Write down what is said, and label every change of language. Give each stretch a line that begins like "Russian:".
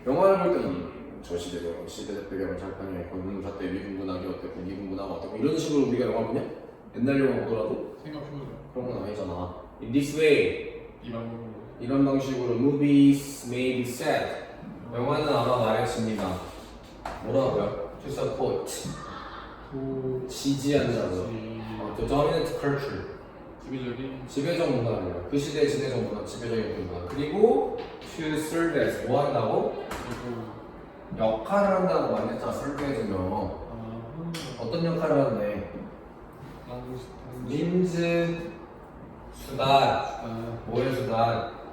Korean: 영화를 볼 때는 저 시대적 배경을 잘 반영했고 문사 때 미국 문학이 어땠고 미국 문화가 어땠고 이런 식으로 우리가 영화 보냐? 옛날 영화 보더라도 생각해보자. 그런 건 아니잖아.
English: In this way
Korean: 이 방법으로 이런 방식으로
English: movies may be said
Korean: 영화는 아마 말해집니다. 뭐라고요?
English: To support
Korean: 지지한다고.
English: The dominant culture
Korean: 지배적 문화예요. 그 시대의 지배적 문화, 지배적인 문화. 그리고
English: to serve as
Korean: 뭐 한다고? 역할을 한다고 많이 했잖아.
English: serve as
Korean: 면 어떤 역할을 하는데? 민즈 수단 뭐의 수단?